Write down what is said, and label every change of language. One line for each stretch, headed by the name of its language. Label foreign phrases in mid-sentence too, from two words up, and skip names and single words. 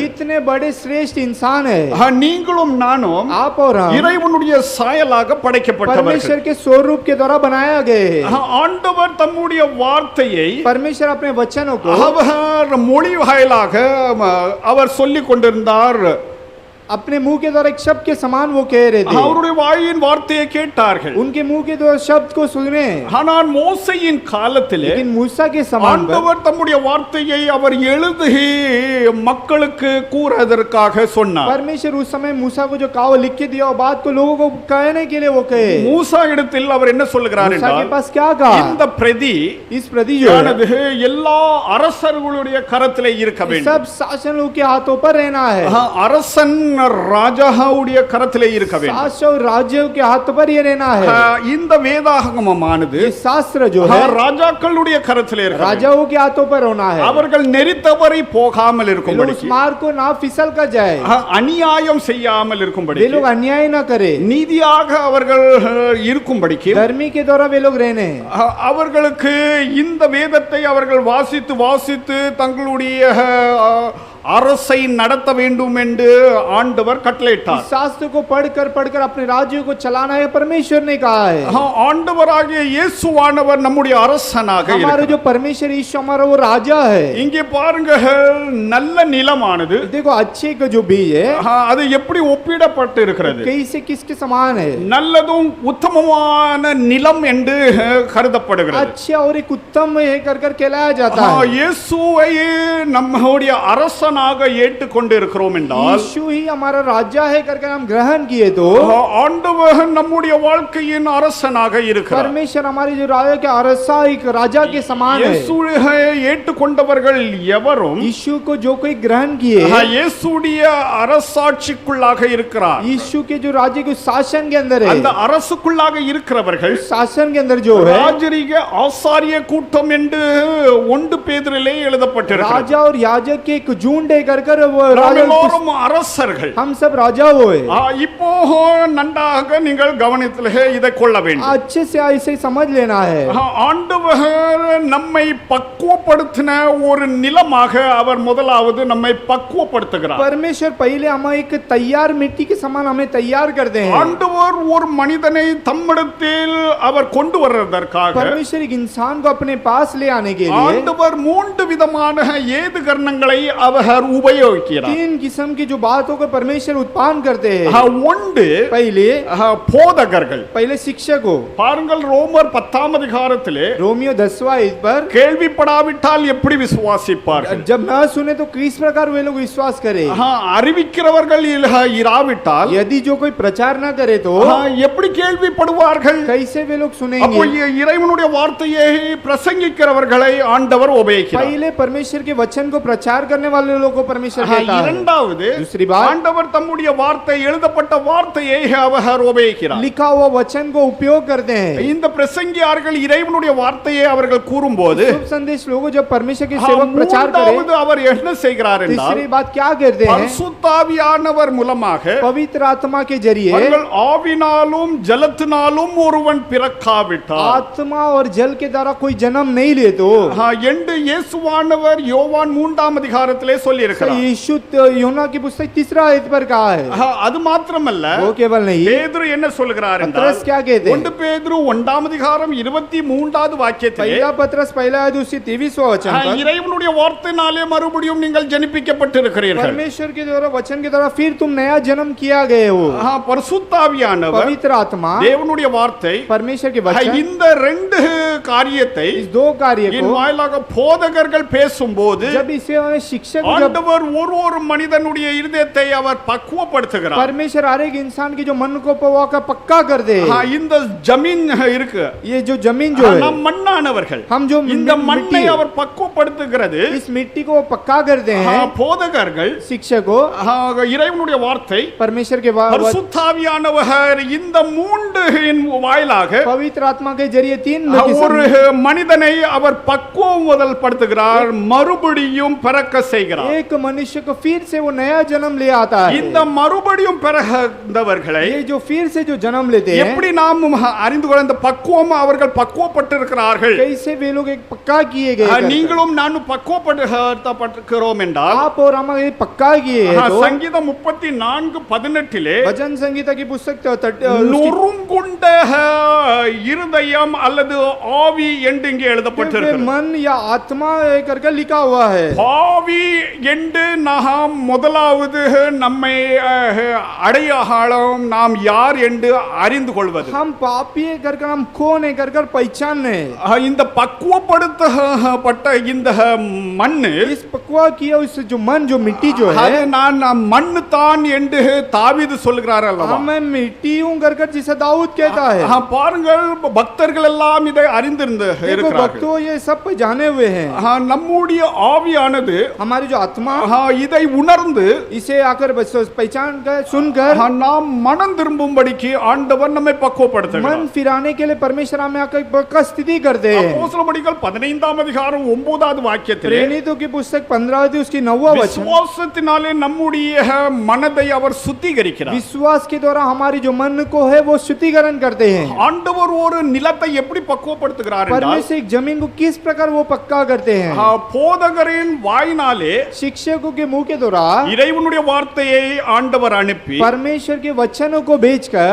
Hindi: कितने बड़े श्रेष्ठ इंसान है।
Tamil: நீங்களும் நானும்
Hindi: आप और हम
Tamil: இறைவனுடைய சாயலாக படைக்கப்பட்டவர்கள்.
Hindi: परमेश्वर के स्वरूप के द्वारा बनाया गए हैं।
Tamil: ஆண்டவர் தம்முடைய வார்த்தையை
Hindi: परमेश्वर अपने वचनों को
Tamil: அவர் மொழி வாயிலாக அவர் சொல்லிக் கொண்டிருந்தார்.
Hindi: अपने मुंह के द्वारा एक शब्द के समान वो कह रहे थे।
Tamil: அவருடைய வாயின் வார்த்தையை கேட்டார்கள்.
Hindi: उनके मुंह के द्वारा शब्द को सुने।
Tamil: ஆனால் மோசேயின் காலத்திலே
Hindi: लेकिन मूसा के समान पर
Tamil: ஆண்டவர் தம்முடைய வார்த்தையை அவர் எழுதி மக்களுக்கு கூறுவதற்காக சொன்னார்.
Hindi: परमेश्वर उस समय मूसा को जो कहा लिख के दिया वो बात को लोगों को कहने के लिए वो कहे।
Tamil: மூசா இடத்தில் அவர் என்ன சொல்லுகிறார்
Hindi: मूसा के
Tamil: என்றால்,
Hindi: पास क्या कहा?
Tamil: இந்த பிரதி
Hindi: इस प्रति जो है
Tamil: எல்லா அரசர்களுடைய கரத்திலே இருக்க வேண்டும்.
Hindi: सब शासनों के हाथों पर रहना है।
Tamil: அரசன் ராஜாவுடைய கரத்திலே இருக்க வேண்டும்.
Hindi: शासक राज्यों के हाथों पर ये रहना है।
Tamil: இந்த வேதாகமமானது
Hindi: ये शास्त्र जो है
Tamil: ராஜாக்களுடைய கரத்திலே இருக்க வேண்டும்.
Hindi: राजाओं के हाथों पर होना है।
Tamil: அவர்கள் நெறித்தவரை போகாமல்
Hindi: वे लोग
Tamil: இருக்கும்படி,
Hindi: उस मार्ग को ना फिसल कर जाए,
Tamil: அநியாயம் செய்யாமல் இருக்கும்படி,
Hindi: वे लोग अन्याय ना करे,
Tamil: நீதியாக அவர்கள் இருக்கும்படிக்கு
Hindi: धर्मी के द्वारा वे लोग रहने।
Tamil: அவர்களுக்கு இந்த வேதத்தை அவர்கள் வாசித்து வாசித்து தங்களுடைய அரசை நடத்த வேண்டும் என்று ஆண்டவர் கட்டளையிட்டார்.
Hindi: इस शास्त्र को पढ़कर अपने राज्यों को चलाना है परमेश्वर ने कहा है।
Tamil: ஆண்டவராகிய இயேசுவானவர் நம்முடைய அரசனாக
Hindi: हमारा
Tamil: இருக்கிறார்.
Hindi: जो परमेश्वर यीशु हमारा वो राजा है।
Tamil: இங்கே பாருங்க, நல்ல நிலமானது
Hindi: देखो अच्छे का जो बीज है
Tamil: அது எப்படி ஒப்பிடப்பட்டு இருக்கிறது.
Hindi: कैसे किसके समान है?
Tamil: நல்லதும் உத்தமமான நிலம் என்று கருதப்படுகிறது.
Hindi: अच्छा और एक उत्तम है कर कहलाया जाता है।
Tamil: இயேசுவை நம்முடைய அரசனாக ஏற்றுக்கொண்டு இருக்கிறோம் என்றால்,
Hindi: यीशु ही हमारा राजा है करके हम ग्रहण किए तो
Tamil: ஆண்டவர் நம்முடைய வாழ்க்கையின் அரசனாக இருக்கிறார்.
Hindi: परमेश्वर हमारे जो राजा के अरसा एक राजा के समान है।
Tamil: இயேசுவை ஏற்றுக்கொண்டவர்கள் எவரும்
Hindi: यीशु को जो कोई ग्रहण किए
Tamil: இயேசுடைய அரசாட்சிக்குள்ளாக இருக்கிறார்.
Hindi: यीशु के जो राज्य के शासन के अंदर है,
Tamil: அந்த அரசுக்குள்ளாக இருக்கிறவர்கள்
Hindi: शासन के अंदर जो है
Tamil: ராஜரீக ஆசாரிய கூட்டம் என்று 1 பேதுருவிலே எழுதப்பட்டிருக்கிறது.
Hindi: राजा और याजक के एक जून ढूंढे कर कर वो
Tamil: நாம்
Hindi: राजा
Tamil: எல்லோரும் அரசர்கள்.
Hindi: हम सब राजा हुए।
Tamil: இப்போ நன்றாக நீங்கள் கவனத்திலே இதை கொள்ள வேண்டும்.
Hindi: अच्छे से इसे समझ लेना है।
Tamil: ஆண்டவர் நம்மை பக்குவப்படுத்தின ஒரு நிலமாக அவர் முதலாவது நம்மை பக்குவப்படுத்துகிறார்.
Hindi: परमेश्वर पहले हमें एक तैयार मिट्टी के समान हमें तैयार करते हैं।
Tamil: ஆண்டவர் ஒரு மனிதனை தம்மிடத்தில் அவர் கொண்டு வருவதற்காக
Hindi: परमेश्वर एक इंसान को अपने पास ले आने के लिए
Tamil: ஆண்டவர் மூன்று விதமான ஏதுகரணங்களை அவர் உபயோகிக்கிறார்.
Hindi: तीन किस्म की जो बातों को परमेश्वर उत्पन्न करते हैं।
Tamil: ஒன்று
Hindi: पहले
Tamil: போதகர்கள்.
Hindi: पहले शिक्षक हो।
Tamil: பாருங்கள் ரோமர் 10ஆம் அதிகாரத்திலே
Hindi: रोमियो 10वां इस पर
Tamil: கேள்விப்படாவிட்டால் எப்படி விசுவாசிப்பார்கள்?
Hindi: जब न सुने तो किस प्रकार वे लोग विश्वास करे?
Tamil: அறிவிக்கிறவர்கள் இராவிட்டால்
Hindi: यदि जो कोई प्रचार न करे तो
Tamil: எப்படி கேள்விப்படுவார்கள்?
Hindi: कैसे वे लोग
Tamil: அப்போ
Hindi: सुनेंगे?
Tamil: இறைவனுடைய வார்த்தையை பிரசங்கிக்கிறவர்களை ஆண்டவர் உபயோகிக்கிறார்.
Hindi: पहले परमेश्वर के वचन को प्रचार करने वाले लोगों को परमेश्वर कहता है।
Tamil: இரண்டாவது
Hindi: दूसरी बात
Tamil: ஆண்டவர் தம்முடைய வார்த்தை எழுதப்பட்ட வார்த்தையை அவர் உபயோகிக்கிறார்.
Hindi: लिखा हुआ वचन को उपयोग करते हैं।
Tamil: இந்த பிரசங்கியார்கள் இறைவனுடைய வார்த்தையை அவர்கள் கூறும்போது
Hindi: शुभ संदेश लोगों जब परमेश्वर के सेवक प्रचार
Tamil: மூன்றாவது
Hindi: करे,
Tamil: அவர் என்ன செய்கிறார் என்றால்
Hindi: तीसरी बात क्या करते हैं?
Tamil: பரிசுத்தாவியானவர் மூலமாக
Hindi: पवित्र आत्मा के जरिए
Tamil: அவர்கள் ஆவினாலும் ஜலத்தினாலும் ஒருவன் பிறக்காவிட்டார்
Hindi: आत्मा और जल के द्वारा कोई जन्म नहीं ले तो
Tamil: என்று இயேசுவானவர் யோவான் 3ஆம் அதிகாரத்திலே சொல்லி இருக்கிறார்.
Hindi: यीशु யோனா की पुस्तक 3 आयत पर कहा है।
Tamil: அது மாத்திரமல்ல
Hindi: वो केवल नहीं,
Tamil: பேதுரு என்ன சொல்கிறார் என்றால்
Hindi: पतरस क्या कहते हैं?
Tamil: 1 பேதுரு 1ஆம் அதிகாரம் 23வது வாக்கியத்திலே
Hindi: पहला पतरस पहला आयत उसके 23वां वचन पर
Tamil: இறைவனுடைய வார்த்தையினாலே மறுபடியும் நீங்கள் ஜனிப்பிக்கப்பட்டிருக்கிறீர்கள்.
Hindi: परमेश्वर के द्वारा वचन के द्वारा फिर तुम नया जन्म किया गए हो।
Tamil: பரிசுத்தாவியானவர்
Hindi: पवित्र आत्मा
Tamil: தேவனுடைய வார்த்தை
Hindi: परमेश्वर के वचन
Tamil: இந்த ரெண்டு காரியத்தை
Hindi: इस दो कार्य
Tamil: என்
Hindi: को
Tamil: வாயிலாக போதகர்கள் பேசும்போது
Hindi: जब इसे शिक्षक जब
Tamil: ஆண்டவர் ஒரு மனிதனுடைய இருதயத்தை அவர் பக்குவப்படுத்துகிறார்.
Hindi: परमेश्वर हर एक इंसान की जो मन को पवा का पक्का कर दे।
Tamil: இந்த ஜமீன் இருக்கு,
Hindi: ये जो जमीन जो है
Tamil: நாம் மண்ணானவர்கள்,
Hindi: हम जो
Tamil: இந்த மண்ணை
Hindi: मिट्टी
Tamil: அவர் பக்குவப்படுத்துகிறது.
Hindi: इस मिट्टी को पक्का करते हैं
Tamil: போதகர்கள்
Hindi: शिक्षक को
Tamil: இறைவனுடைய வார்த்தை
Hindi: परमेश्वर के
Tamil: பரிசுத்தாவியானவர் இந்த மூன்றின் வாயிலாக
Hindi: पवित्र आत्मा के जरिए तीन
Tamil: ஒரு மனிதனை அவர் பக்குவம் படுத்துகிறார், மறுபடியும் பிறக்க செய்கிறார்.
Hindi: एक मनुष्य को फिर से वो नया जन्म ले आता है।
Tamil: இந்த மறுபடியும் பிறந்தவர்களை
Hindi: ये जो फिर से जो जन्म लेते हैं
Tamil: எப்படி நாம் அறிந்து கொள்ள இந்த பக்குவம் அவர்கள் பக்குவப்பட்டிருக்கிறார்கள்.
Hindi: कैसे वे लोग एक पक्का किए गए
Tamil: நீங்களும் நானும் பக்குவப்பட்டிருக்கிறோம் என்றால்
Hindi: आप और हम ये पक्का किए हैं तो
Tamil: சங்கீதம் 34:18
Hindi: भजन संगीता की पुस्तक
Tamil: நொறுங்குண்ட இருதயம் அல்லது ஆவி என்று இங்கே எழுதப்பட்டிருக்கிறது.
Hindi: मन या आत्मा करके लिखा हुआ है।
Tamil: ஆவி என்று நாம் முதலாவது நம்மை அடையாளம் நாம் யார் என்று அறிந்து கொள்வது.
Hindi: हम पापी है कर हम कौन है कर पहचानने।
Tamil: இந்த பக்குவப்படுத்தப்பட்ட இந்த மண்ணு
Hindi: इस पकवा किया उस जो मन जो मिट्टी जो है
Tamil: அது நான் மண்ணு தான் என்று தாவீது சொல்கிறார் அல்லவா?
Hindi: मैं मिट्टी हूं कर जिसे दाऊद कहता है।
Tamil: பாருங்கள் பக்தர்கள் எல்லாம் இதை அறிந்திருந்து இருக்கிறார்கள்.
Hindi: भक्तों ये सब जाने हुए हैं।
Tamil: நம்முடைய ஆவியானது
Hindi: हमारी जो आत्मा
Tamil: இதை உணர்ந்து
Hindi: इसे आकर पहचान कर सुनकर
Tamil: நாம் मனம் திரும்பும்படிக்கு ஆண்டவர் நம்மை பக்குவப்படுத்துகிறார்.
Hindi: मन फिराने के लिए परमेश्वर हमें आकर पक्का स्थिति करते हैं।
Tamil: அப்போஸ்தலர்கள் 15ஆம் அதிகாரம் 9வது வாக்கியத்திலே
Hindi: प्रेरितों की पुस्तक 15 उसकी 9वां वचन
Tamil: விசுவாசத்தினாலே நம்முடைய மனதை அவர் சுத்திகரிக்கிறார்.
Hindi: विश्वास के द्वारा हमारी जो मन को है वो शुद्धिकरण करते हैं।
Tamil: ஆண்டவர் ஒரு நிலத்தை எப்படி பக்குவப்படுத்துகிறார் என்றால்
Hindi: परमेश्वर एक जमीन को किस प्रकार वो पक्का करते हैं।
Tamil: போதகரின் வாயினாலே
Hindi: शिक्षकों के मुंह के द्वारा
Tamil: இறைவனுடைய வார்த்தையை ஆண்டவர் அனுப்பி
Hindi: परमेश्वर के वचनों को भेजकर